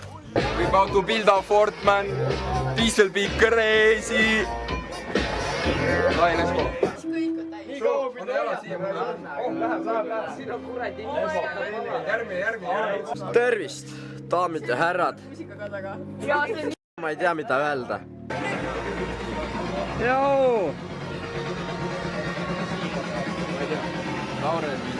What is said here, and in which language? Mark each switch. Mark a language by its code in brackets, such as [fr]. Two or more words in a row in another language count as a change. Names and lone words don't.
[en] We about to build a fort, man. This will be crazy. Lai, let's go. [et] Tervist, daamid ja härrad. Ma ei tea, mida öelda. Joo! Laurel.